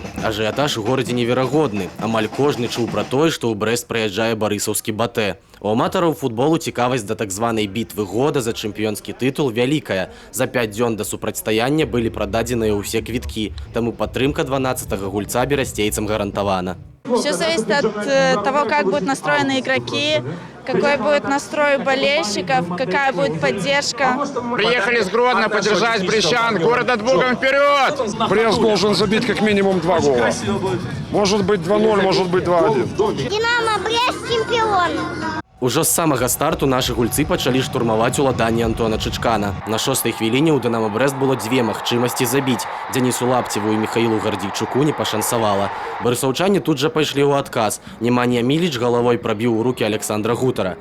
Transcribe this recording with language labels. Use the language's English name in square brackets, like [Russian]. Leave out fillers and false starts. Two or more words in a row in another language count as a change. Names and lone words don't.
[Belarusian] Ажыятаж у горадзе неверагодны. Амаль кожны чуў пра тое, што ў Брэст прыязджае барысаўскі батэ. У аматараў футболу цікавасць да так званай бітвы года за чэмпіёнскі тытул вялікая. За 5 дзён да супрацьстаяння былі прададзеныя ўсе квіткі, таму падтрымка 12-га гульца берасцейцам гарантавана. [Russian] Все зависит от того, как будут настроены игроки, какой будет настрой болельщиков, какая будет поддержка. Приехали с Гродно поддержать брестчан. Город от Богом вперед! Брест должен забить как минимум 2 гола. Может быть 2-0, может быть 2-1. Динамо Брест чемпион. [Belarusian] Ужо з самага старту нашы гульцы пачалі штурмаваць уладанне Антона Чычкана. На 6-й хвіліне ў Дынамо Брэст было 2 магчымасці забіць. Дзянісу Лапцеву і Міхаілу Гардзійчуку не пашанцавала. Барысаўчане тут жа пайшлі ў адказ. Неманія Міліч галавой прабіў у рукі Александра Гутара.